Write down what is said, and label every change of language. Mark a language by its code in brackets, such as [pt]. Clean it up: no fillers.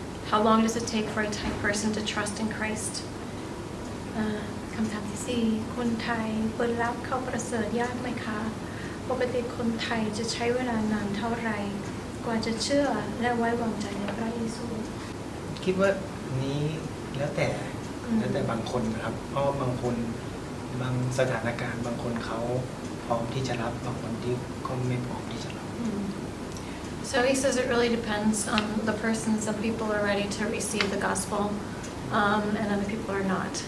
[en] How long does it take for a Thai person to trust in Christ? [th] คำถามที่สี่คนไทยเปิดรับเข้าประเสริฐยากไหมคะปกติคนไทยจะใช้เวลานานเท่าไหร่กว่าจะเชื่อและไว้วางใจในพระเยซู คิดว่านี้แล้วแต่บางคนนะครับเพราะบางคนบางสถานการณ์บางคนเขาพร้อมที่จะรับบางคนที่ก็ไม่พร้อมที่จะรับ [en] So he says it really depends on the person. Some people are ready to receive the gospel, and other people are not.